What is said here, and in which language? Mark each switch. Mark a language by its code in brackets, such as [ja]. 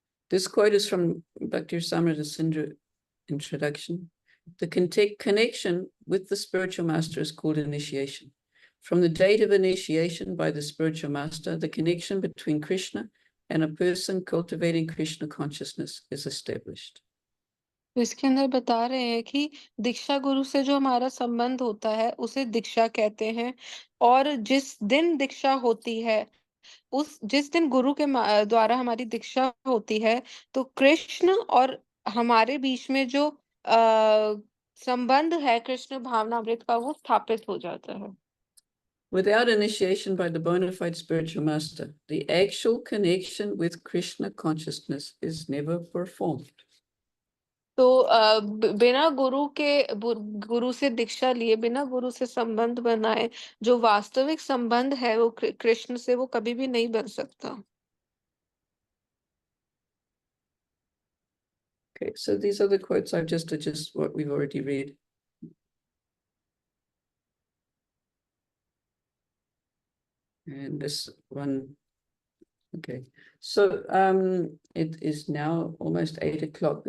[en] This quote is from Bhakti Rasamrita Sindhu introduction. The connection with the spiritual master is called initiation. From the date of initiation by the spiritual master, the connection between Krishna and a person cultivating Krishna consciousness is established. [hi] तो इसके अंदर बता रहे हैं कि दीक्षा गुरु से जो हमारा संबंध होता है उसे दीक्षा कहते हैं, और जिस दिन दीक्षा होती है जिस दिन गुरु के द्वारा हमारी दीक्षा होती है तो कृष्ण और हमारे बीच में जो संबंध है कृष्ण भावनामृत का वो स्थापित हो जाता है। [en] Without initiation by the bona fide spiritual master, the actual connection with Krishna consciousness is never performed. [hi] तो बिना गुरु से दीक्षा लिए, बिना गुरु से संबंध बनाए जो वास्तविक संबंध है वो कृष्ण से वो कभी भी नहीं बन सकता। [en] Okay, so these are the quotes I've just what we've already read. And this one, okay. So it is now almost 8 o'clock.